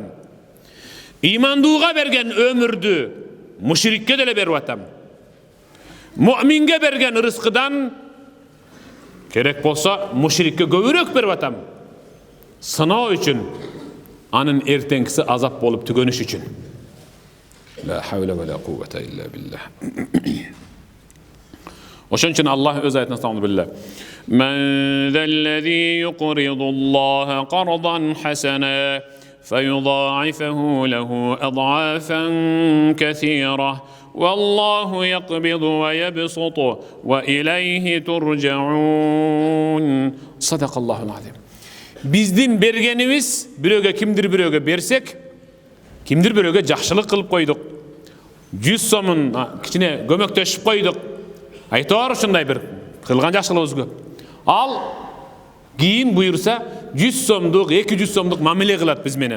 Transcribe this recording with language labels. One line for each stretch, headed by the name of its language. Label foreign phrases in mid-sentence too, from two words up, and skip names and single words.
Kyrgyz: Имандууга берген өмүрдү мушрикке деле берип атам. Муъминге берген рызкыдан керек болсо мушрикке көбүрөөк берип атам. Сыноо үчүн, анын эртеңкиси азап болуп түгөнүш үчүн.
Arabic: لا حول ولا قوة إلا بالله.
Kyrgyz: Ошон үчүн Аллах өз аятында Астагфирулла.
Arabic: من ذا الذي يقرض الله قرضا حسنا فيضاعفه له аضعافا كثيرة والله يقبض ويبسط وإليه ترجعون. صدق الله العظيم.
Kyrgyz: Биздин бергенибиз бирөөгө кимдир бирөөгө берсек, кимдир бирөөгө жакшылык кылып койдук. 100 сомун кичине көмөктөшүп койдук. Айтор ушундай бир кылган жакшылыгыбыз көп. Ал кийин буйрса 100 сомдук, 200 сомдук мамиле кылат биз менен.